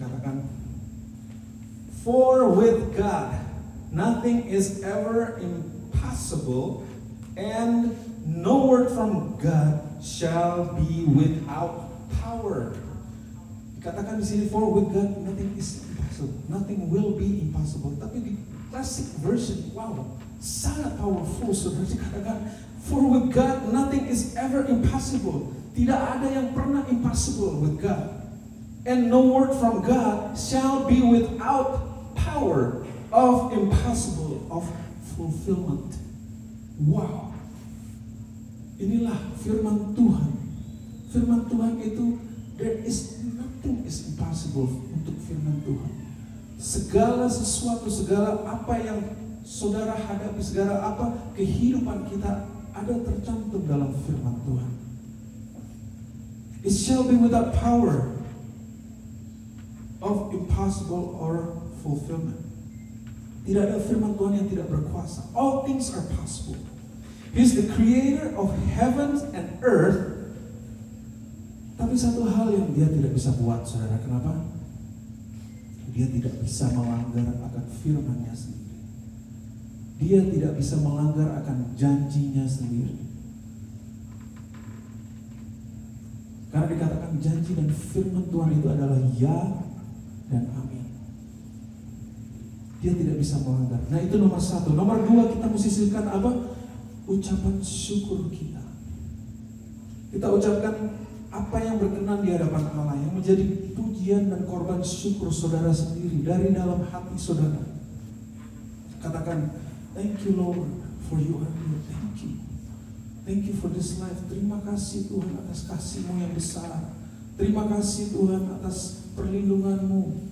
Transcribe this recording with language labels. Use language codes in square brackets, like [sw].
[id] Katakan, [en] For with God nothing is ever impossible, and no word from God shall be without power. [id] Dikatakan di sini, [en] for with God nothing is impossible, nothing will be impossible. [id] Tapi di Classic Version, wow, sangat powerful. Saudara, dikatakan, [en] for with God nothing is ever impossible. [id] Tidak ada yang pernah impossible [en] with God. And no word from God shall be without power of impossible, of fulfillment. Wow. [id] Inilah firman Tuhan. Firman Tuhan itu, [en] there is nothing is impossible [id] untuk firman Tuhan. Segala sesuatu, segala apa yang saudara hadapi, segala apa kehidupan kita ada tercantum dalam firman Tuhan. [en] It shall be without power of impossible or fulfillment. [id] Tidak ada firman Tuhan yang tidak berkuasa. [en] All things are possible. He is the creator of heavens and earth. [id] Tapi satu hal yang dia tidak bisa buat, saudara, kenapa? Dia tidak bisa melanggar akan firman-Nya sendiri. Dia tidak bisa melanggar akan janjinya sendiri. Karena dikatakan janji dan firman Tuhan itu adalah ya dan amin. Dia tidak bisa melanggar. Nah itu nomor satu. Nomor dua, kita mesti sisipkan apa? Ucapan syukur kita. Kita ucapkan apa yang berkenan di hadapan Allah, yang menjadi pujian dan korban syukur saudara sendiri dari dalam hati saudara. Katakan, [en] thank you Lord for you are here. Thank you. Thank you for this life. [id] Terima kasih Tuhan atas kasih-Mu yang besar. Terima kasih Tuhan atas perlindungan-Mu.